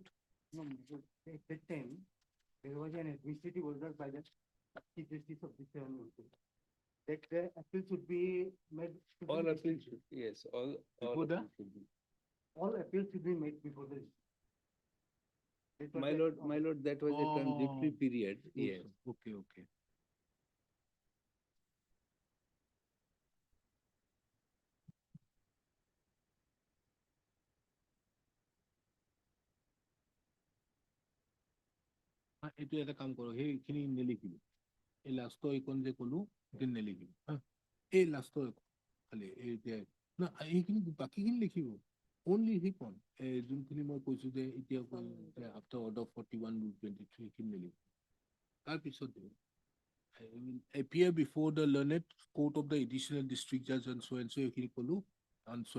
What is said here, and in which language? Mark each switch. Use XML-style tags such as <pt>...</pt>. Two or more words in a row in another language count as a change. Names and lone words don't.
<en>No, my lord, at that time, there was an administrative order by the Chief Justice of the that the appeal should be made. to the All district appeals, judge. yes, all Before the- appeals should be. All appeals should be made before the. That was My the- lord, that was a transitory Oh. period, yes. Okay, okay.</en> <as>এইটো এটা কাম কৰো সেইখিনি নিলিখিব এই লাষ্টৰ এইকণ যে কলো সেইখিনি নিলিখিব এই লাষ্টৰ খালি এই যে না এইখিনি বাকীখিনি লিখিব অনলি সেইকণ যোনখিনি মই কৈছো যে এতিয়া</as> <en>after order</en> <as>41 rule 23 সেইখিনি নিলিখিব তাৰপিছত</as> <en>I will appear before the learned court of the additional district judge and so</en> <as>এইখিনি কলো</as> <en>and so.</en>